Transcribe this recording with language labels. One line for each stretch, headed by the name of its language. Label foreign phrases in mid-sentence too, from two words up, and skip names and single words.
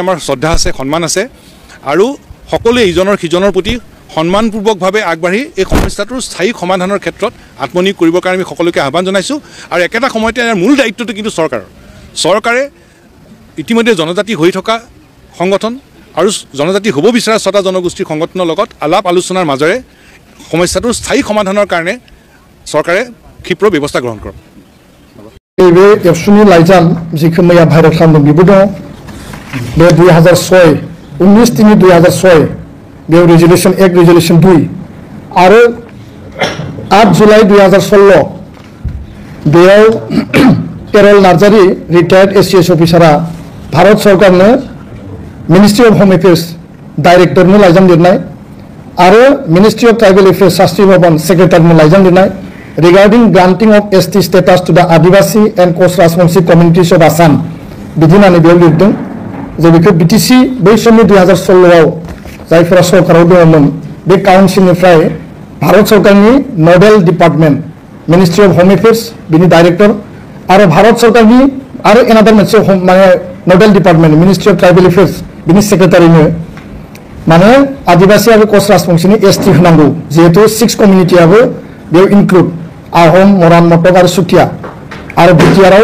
Assamese: আমাৰ শ্ৰদ্ধা আছে সন্মান আছে আৰু সকলোৱে ইজনৰ সিজনৰ প্ৰতি সন্মানপূৰ্বকভাৱে আগবাঢ়ি এই সমস্যাটোৰ স্থায়ী সমাধানৰ ক্ষেত্ৰত আত্মনিয়োগ কৰিবৰ কাৰণে আমি সকলোকে আহ্বান জনাইছোঁ আৰু একেটা সময়তে ইয়াৰ মূল দায়িত্বটো কিন্তু চৰকাৰে ইতিমধ্যে জনজাতি হৈ থকা সংগঠন আৰু জনজাতি হ'ব বিচৰা 6টা জনগোষ্ঠীৰ সংগঠনৰ লগত আলাপ আলোচনাৰ মাজেৰে সমস্যাটোৰ স্থায়ী সমাধানৰ কাৰণে চৰকাৰে ক্ষীপ্ৰ ব্যৱস্থা গ্ৰহণ কৰক
Bodo: बे एबसुनि लाइजाम जिखौ मैया भाइरेल खालामदों बेबो दङ बे 2006 19/3/2006 बेयाव रेजुलेसन 1 रेजुलेसन 2 आरो 8 जुलाइ 2016 बेयाव केरल नार्जारी रिटायार्ड एसीएस अफिसारा भारत सरकारनो मिनिस्ट्री अफ होम एफेयर्स डाइरेक्टरनो लाइजाम लिरनाय आरो मिनिस्ट्री अफ ट्राइबल एफेयर्स शास्त्री भवन सेक्रेटारिनो लाइजाम लिरनाय
English: regarding granting of ST status to the Adivasi and Coast Rajbangshi communities of Assam
Bodo: बिदिनानै बेयाव लिरदों जे बेखौ BTC बै समनि 2016 आव जायफोरा सरकाराव दङमोन बे काउन्सिलनिफ्राय भारत सरकारनि
English: nodal department
Bodo: मिनिस्ट्री अफ होम एफेयर्स बिनि डाइरेक्टर आरो भारत सरकारनि आरो एनादार मोनसे माने
English: nodal department
Bodo: मिनिस्ट्री अफ ट्राइबल एफेयर्स बिनि सेक्रेटारिनो माने आदिवासी आरो कस्ट राजबंशीनि ST होनांगौ जिहेतु 6 कमिउनिटियाबो बेयाव इनक्लुड आहम मरान मटक आरो सुथिया आरो बिटिआरआव